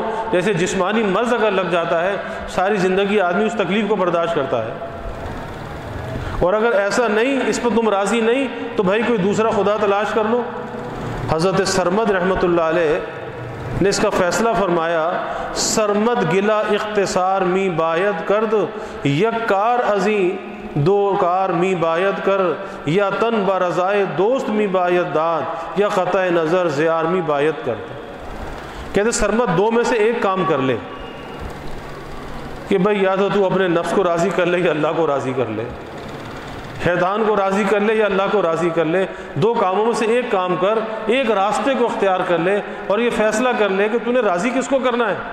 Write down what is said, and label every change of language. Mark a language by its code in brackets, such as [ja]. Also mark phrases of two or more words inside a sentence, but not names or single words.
[ur] جیسے جسمانی مرض اگر لگ جاتا ہے، ساری زندگی آدمی اس تکلیف کو برداشت کرتا ہے. اور اگر ایسا نہیں، اس پر تم راضی نہیں، تو بھائی کوئی دوسرا خدا تلاش کر لو. حضرت سرمد رحمۃ اللہ علیہ نے اس کا فیصلہ فرمایا، [fa] سرمد گلا اختصار می باید کرد، یک کار ازیں دو کار می باید کر، یا تن برضائے دوست می باید داد، یا قطع نظر زیار می باید کر. [ur] کہتے سرمد دو میں سے ایک کام کر لے کہ بھائی یا تو اپنے نفس کو راضی کر لے یا اللہ کو راضی کر لے، شیطان کو راضی کر لے یا اللہ کو راضی کر لے. دو کاموں میں سے ایک کام کر، ایک راستے کو اختیار کر لے اور یہ فیصلہ کر لے کہ تو نے راضی کس کو کرنا ہے.